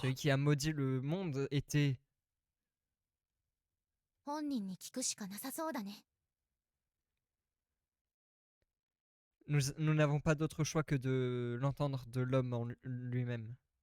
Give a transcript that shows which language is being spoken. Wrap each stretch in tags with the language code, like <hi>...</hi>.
<fr>celui qui a maudit le monde était...</fr> <ja>本人に聞くしかなさそうだね。</ja> <fr>Nous n'avons pas d'autre choix que de l'entendre de l'homme en lui-même.</fr>